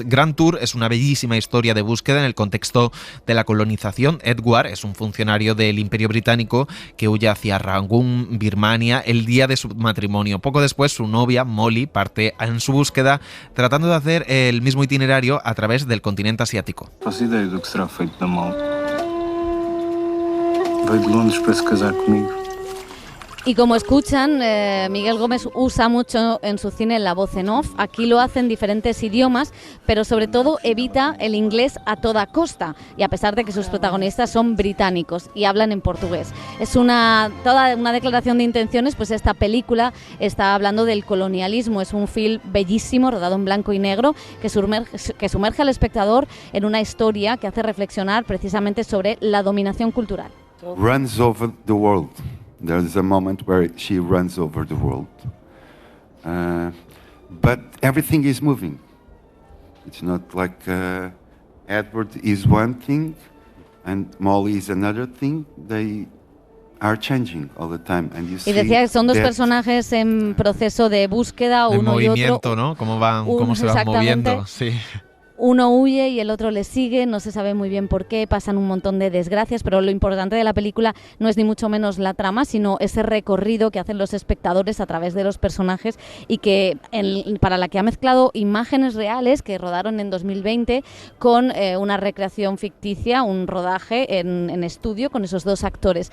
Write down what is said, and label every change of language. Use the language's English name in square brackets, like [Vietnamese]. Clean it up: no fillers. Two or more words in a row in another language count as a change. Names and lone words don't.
[Spanish] Grand Tour es una bellísima historia de búsqueda en el contexto de la colonización. Edward es un funcionario del Imperio Británico que huye hacia Rangún, Birmania, el día de su matrimonio. Poco después, su novia, Molly, parte en su búsqueda tratando de hacer el mismo itinerario a través del continente asiático. [Portuguese] Faço ideia do que será feito da mal. Veio de Londres para se casar comigo. [Spanish] Y como escuchan, Miguel Gómez usa mucho en su cine la voz en off. Aquí lo hace en diferentes idiomas, pero sobre todo evita el inglés a toda costa. Y a pesar de que sus protagonistas son británicos y hablan en portugués. Es toda una declaración de intenciones, pues esta película está hablando del colonialismo. Es un film bellísimo, rodado en blanco y negro, que sumerge al espectador en una historia que hace reflexionar precisamente sobre la dominación cultural. [English] Runs over the world. There's a moment where she runs over the world. But everything is moving. It's not like Edward is one thing and Molly is another thing. They are changing all the time. And you [Spanish] y decía que son dos [English] that [Spanish] personajes en proceso de búsqueda, de uno movimiento, y otro. ¿no? Cómo se van moviendo. Sí. Uno huye y el otro le sigue, no se sabe muy bien por qué, pasan un montón de desgracias, pero lo importante de la película no es ni mucho menos la trama, sino ese recorrido que hacen los espectadores a través de los personajes y que para la que ha mezclado imágenes reales que rodaron en 2020 con una recreación ficticia, un rodaje en estudio con esos dos actores.